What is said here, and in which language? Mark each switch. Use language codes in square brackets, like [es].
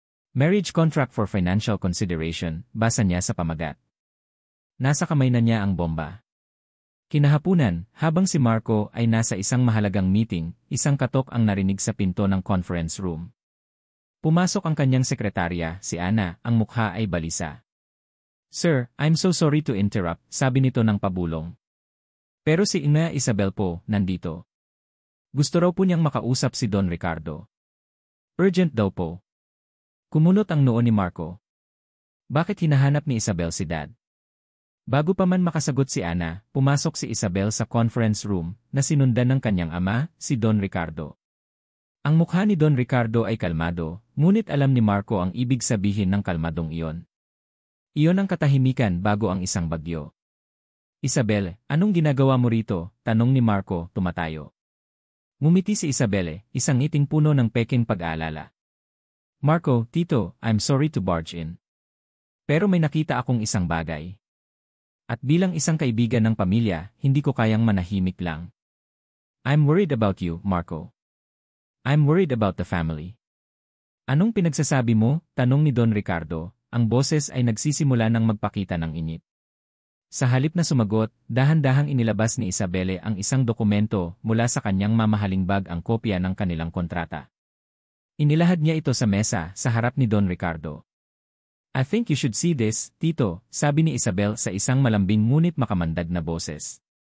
[en] Marriage contract for financial consideration, [tl] basa niya sa pamagat. Nasa kamay na niya ang bomba. Kinahapunan, habang si Marco ay nasa isang mahalagang meeting, isang katok ang narinig sa pinto ng conference room. Pumasok ang kanyang sekretarya, si Ana, ang mukha ay balisa. [en] Sir, I'm so sorry to interrupt, [tl] sabi nito ng pabulong. Pero si Ina Isabel po, nandito. Gusto raw po niyang makausap si Don Ricardo. Urgent daw po. Kumunot ang noo ni Marco. Bakit hinahanap ni Isabel si Dad? Bago pa man makasagot si Ana, pumasok si Isabel sa conference room na sinundan ng kanyang ama, si Don Ricardo. Ang mukha ni Don Ricardo ay kalmado, ngunit alam ni Marco ang ibig sabihin ng kalmadong iyon. Iyon ang katahimikan bago ang isang bagyo. Isabel, anong ginagawa mo rito? Tanong ni Marco, tumatayo. Ngumiti si Isabel, isang ngiting puno ng peking pag-aalala. [en] Marco, Tito, I'm sorry to barge in. [tl] Pero may nakita akong isang bagay. At bilang isang kaibigan ng pamilya, hindi ko kayang manahimik lang. [en] I'm worried about you, Marco. I'm worried about the family. [tl] Anong pinagsasabi mo? Tanong ni Don Ricardo, ang boses ay nagsisimula ng magpakita ng init. Sa halip na sumagot, dahan-dahang inilabas ni Isabelle ang isang dokumento mula sa kanyang mamahaling bag ang kopya ng kanilang kontrata. Inilahad niya ito sa mesa sa harap ni Don Ricardo. [en] I think you should see this, [tl] Tito, sabi ni Isabel sa isang malambing ngunit makamandag na boses.